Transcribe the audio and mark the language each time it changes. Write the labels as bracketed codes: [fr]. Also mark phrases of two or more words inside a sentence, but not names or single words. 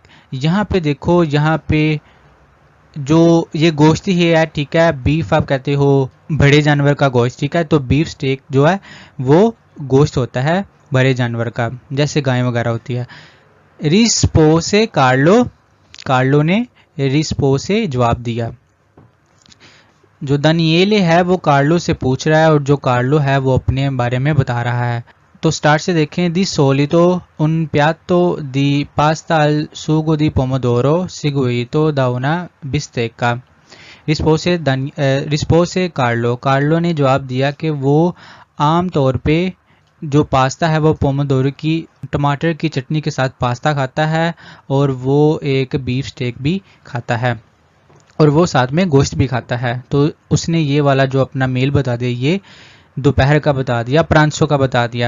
[hi] यहाँ पे देखो, यहाँ पे जो ये गोश्त ही है, ठीक है, बीफ आप कहते हो बड़े जानवर का गोश्त, ठीक है, तो बीफ स्टेक जो है वो गोश्त होता है बड़े जानवर का, जैसे गाय वगैरह होती है। रिस्पोसे कार्लो, कार्लो ने रिस्पोसे जवाब दिया। जो दानिएले है वो कार्लो से पूछ रहा है और जो कार्लो है वो अपने बारे में बता रहा है। तो स्टार्ट से देखें। [it] di solito un piatto di pasta al sugo di pomodoro seguito da una bistecca। [hi] रिस्पोसे कार्लो, कार्लो ने जवाब दिया कि वो आम तौर पे जो पास्ता है वो पोमोदोरो की टमाटर की चटनी के साथ पास्ता खाता है और वो एक बीफ स्टेक भी खाता है। और वो साथ में गोश्त भी खाता है। तो उसने ये वाला जो अपना मेल बता दिया, ये दोपहर का बता दिया, प्रांसो का बता दिया।